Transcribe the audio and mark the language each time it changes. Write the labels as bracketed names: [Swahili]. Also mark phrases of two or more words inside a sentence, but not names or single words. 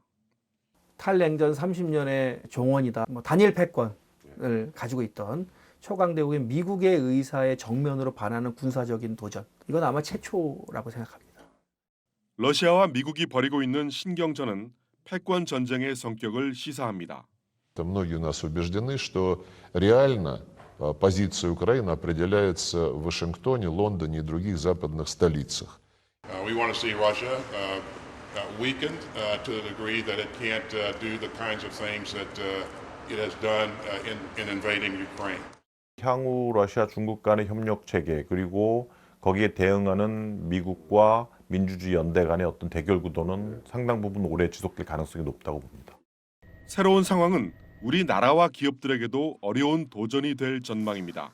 [Korean] 탈냉전 30년의 종언이다. 단일 패권을 가지고 있던 초강대국인 미국의 의사에 정면으로 반하는 군사적인 도전. 이건 아마 최초라고 생각합니다. 러시아와 미국이 벌이고 있는 신경전은 패권 전쟁의 성격을 시사합니다. [Russian] Многие у нас убеждены, что реально позиция Украины определяется в Вашингтоне, Лондоне и других западных столицах. [English] We want to see Russia weakened to the degree that it can't do the kinds of things that it has done in invading Ukraine. [Korean] 향후 러시아 중국 간의 협력 체계 그리고 거기에 대응하는 미국과 민주주의 연대 간의 어떤 대결 구도는 상당 부분 오래 지속될 가능성이 높다고 봅니다. 새로운 상황은 우리나라와 기업들에게도 어려운 도전이 될 전망입니다.